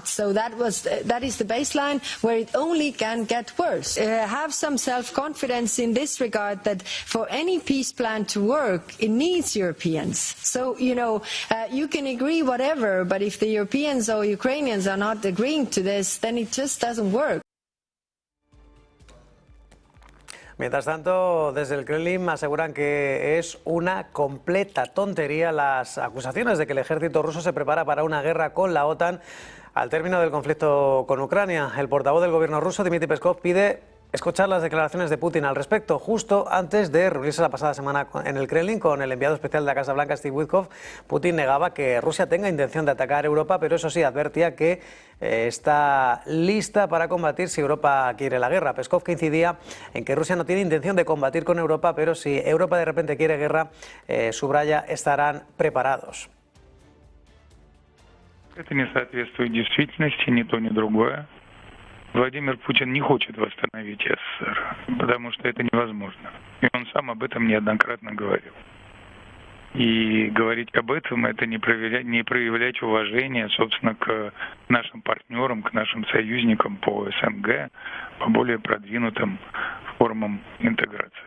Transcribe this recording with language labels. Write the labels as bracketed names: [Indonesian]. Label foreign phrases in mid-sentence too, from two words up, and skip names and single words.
[English] So that is the baseline where it only can get worse. Have some self-confidence in this regard, that for any peace plan to work, it needs Europeans. So you can agree whatever, but if the Europeans or Ukrainians are not agreeing to this, then it just doesn't work. [Spanish] Mientras tanto, desde el Kremlin aseguran que es una completa tontería las acusaciones de que el ejército ruso se prepara para una guerra con la OTAN al término del conflicto con Ucrania. El portavoz del gobierno ruso, Dmitry Peskov, pide escuchar las declaraciones de Putin al respecto, justo antes de reunirse la pasada semana en el Kremlin con el enviado especial de la Casa Blanca, Steve Witkoff. Putin negaba que Rusia tenga intención de atacar Europa, pero eso sí, advertía que está lista para combatir si Europa quiere la guerra. Peskov, que incidía en que Rusia no tiene intención de combatir con Europa, pero si Europa de repente quiere guerra, subraya, estarán preparados. [Russian] Это не соответствует действительности, ни то, ни другое. Владимир Путин не хочет восстановить СССР, потому что это невозможно. И он сам об этом неоднократно говорил. И говорить об этом — это не проявлять уважение, собственно, к нашим партнерам, к нашим союзникам по СНГ, по более продвинутым формам интеграции.